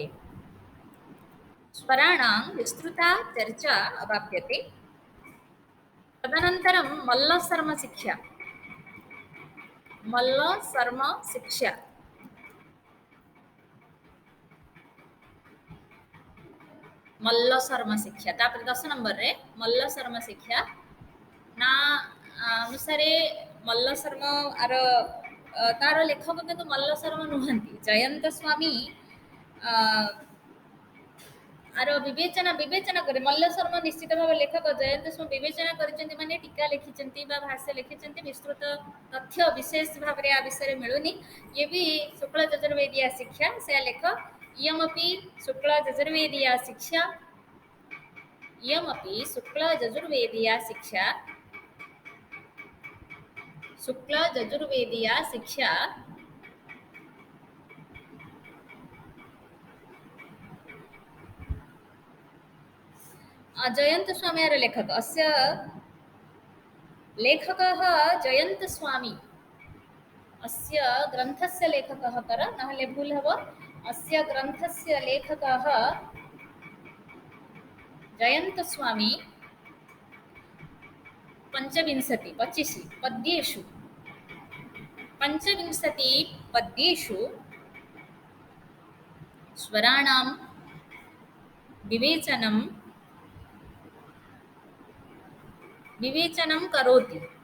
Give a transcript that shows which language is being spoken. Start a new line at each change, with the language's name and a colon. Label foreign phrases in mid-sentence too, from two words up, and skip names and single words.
Sanskrit: स्वराणां विस्तृता चर्चा अवाप्यते।
Odia: ତଦନନ୍ତରଂ ମଲ୍ଲଶର୍ମଶିକ୍ଷା ମଲ୍ଲଶର୍ମଶିକ୍ଷା ମଲ୍ଲଶର୍ମଶିକ୍ଷା ତାପରେ 10 ନମ୍ବର ରେ ମଲ୍ଲଶର୍ମଶିକ୍ଷା ର ଅନୁସାରେ ମଲ୍ଲଶର୍ମ ଆଉ ତାର ଲେଖକ କିନ୍ତୁ ମଲ୍ଲଶର୍ମ ନୁହନ୍ତି ଜୟନ୍ତ ସ୍ୱାମୀ ଆଉ ବିବେଚନା ବିବେଚନା କରେ ମଲ୍ଲଶର୍ମ ନିଶ୍ଚିତ ଭାବ ଲେଖକ ଜୟନ୍ତ ସ୍ୱାମୀ ବିବେଚନା କରିଛନ୍ତି ମାନେ ଟୀକା ଲେଖିଛନ୍ତି ବା ଭାଷ୍ୟ ଲେଖିଛନ୍ତି ବିସ୍ତୃତ ତଥ୍ୟ ବିଶେଷ ଭାବ ରେ ଆ ବିଷୟ ମିଳୁନି ଏ ବି ଶୁକ୍ଳ ଯଜୁର୍ବେଦୀୟ ଶିକ୍ଷା ସେ ଲେଖ
Sanskrit: इयमपि शुक्ल यजुर्वेदीय शिक्षा इयमपि शुक्ल यजुर्वेदीय शिक्षा शुक्ल यजुर्वेदीय शिक्षा जयंत स्वामी लेखक अस्य लेखकः जयंत स्वामी अस्य ग्रंथस्य लेखकः
Odia: କର ନହେଲେ ଭୁଲ ହବ
Sanskrit: अस्य ग्रंथस्य लेखकः जयंत स्वामी पंचविंशति 25 पद्येषु पंचविंशति पद्येषु स्वराणां विवेचनं करोति।